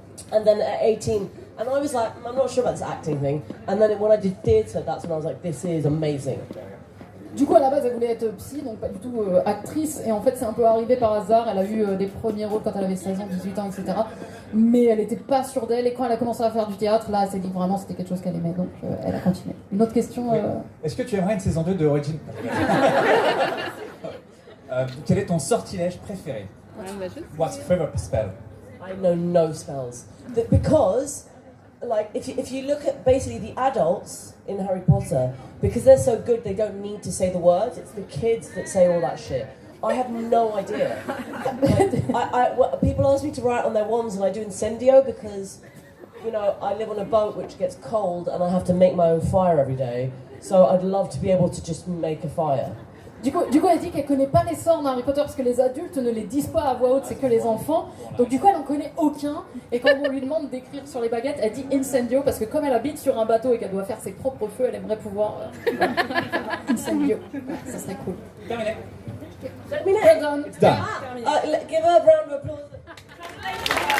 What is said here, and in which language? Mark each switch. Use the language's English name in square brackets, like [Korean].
[English] And then at 18, and I was like, I'm not sure about this acting thing. And then when I did theatre, that's when I was like, this is amazing. [French] Du coup, à la base, elle voulait être psy, donc pas du tout actrice. Et en fait, c'est un peu arrivé par hasard. Elle a eu des premiers rôles quand elle avait 16 ans, 18 ans, etc. Mais elle n'était pas sûre d'elle. Et quand elle a commencé à faire du théâtre, là, elle s'est dit vraiment c'était quelque chose qu'elle aimait. Donc, elle a continué. Une autre question Est-ce que tu aimerais une saison 2 de Origin? Quel est ton sortilège préféré? [English] What's your favorite spell? I know no spells. Because, like, if you look at basically the adults in Harry Potter, because they're so good, they don't need to say the words. It's the kids that say all that shit. I have no idea. People ask me to write on their wands, and I do Incendio because, you know, I live on a boat which gets cold, and I have to make my own fire every day. So I'd love to be able to just make a fire. [French] Du coup, elle dit qu'elle connaît pas les sorts d'Harry Potter parce que les adultes ne les disent pas à voix haute, c'est que les enfants. Donc du coup, elle en connaît aucun. Et quand on lui demande d'écrire sur les baguettes, elle dit Incendio parce que comme elle habite sur un bateau et qu'elle doit faire ses propres feux, elle aimerait pouvoir Incendio. Ça serait cool. Terminé. [English] Well done. It's done. Give her a round of applause.